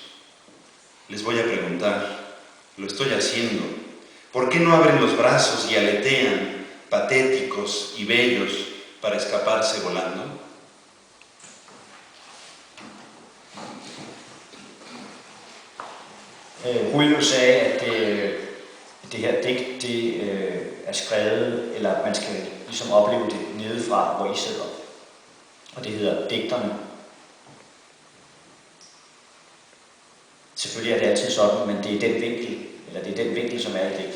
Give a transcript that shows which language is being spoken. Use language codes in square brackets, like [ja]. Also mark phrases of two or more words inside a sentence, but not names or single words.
[es] Les voy a preguntar, lo estoy haciendo, ¿por qué no abren los brazos y aletean, patéticos y bellos, para escaparse volando? [da] Julio sagde, at det her digt, det er skrevet, eller man skal ligesom opleve det nedefra, hvor I sidder. Og det hedder Digterne. Selvfølgelig er det altid sådan, men det er den vinkel, eller det er den vinkel, som er i digtet.